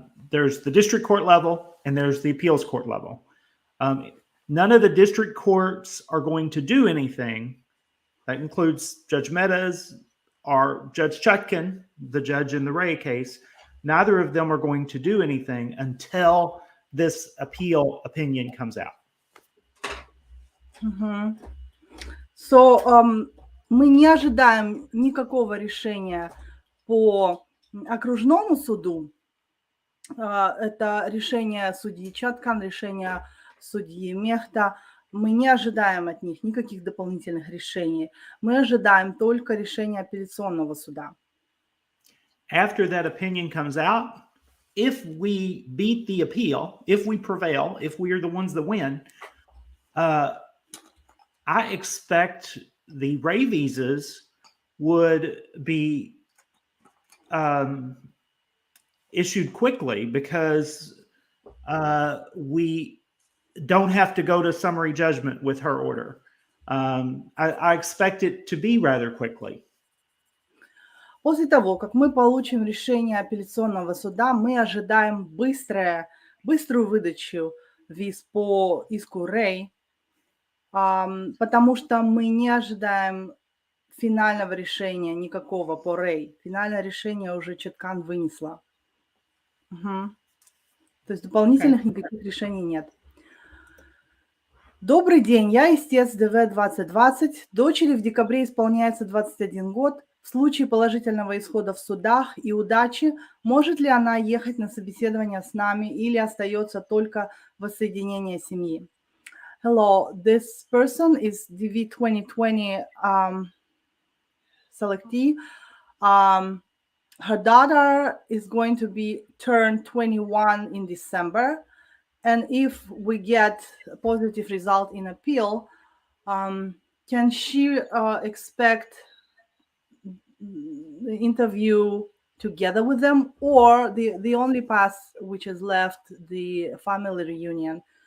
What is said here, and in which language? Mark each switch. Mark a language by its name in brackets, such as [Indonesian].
[English] There's the district court level and there's the appeals court level. None of the district courts are going to do anything. That includes Judge Meadows or Judge Chutkan, the judge in the Ray case. Neither of them are going to do anything until this appeal opinion comes out. [Russian] So, мы не ожидаем никакого решения по окружному суду. Это решение судьи Чаткан, решение судьи Мехта. Мы не ожидаем от них никаких дополнительных решений. Мы ожидаем только решения апелляционного суда. [English] After that opinion comes out, if we beat the appeal, if we prevail, if we are the ones that win, I expect the Ray visas would be issued quickly because we don't have to go to summary judgment with her order. I expect it to be rather quickly. [Russian] После того, как мы получим решение апелляционного суда, мы ожидаем быструю выдачу виз по иску Рэй, потому что мы не ожидаем финального решения никакого по Рэй. Финальное решение уже Чаткан вынесла. То есть дополнительных никаких решений нет. Добрый день, я истец ДВ-2020. Дочери в декабре исполняется 21 год. В случае положительного исхода в судах и удачи, может ли она ехать на собеседование с нами или остается только воссоединение семьи? [English] Hello, this person is DV 2020 selectee. Her daughter is going to be turned 21 in December. And if we get a positive result in appeal, can she expect the interview together with them, or the only path which is left, the family reunion?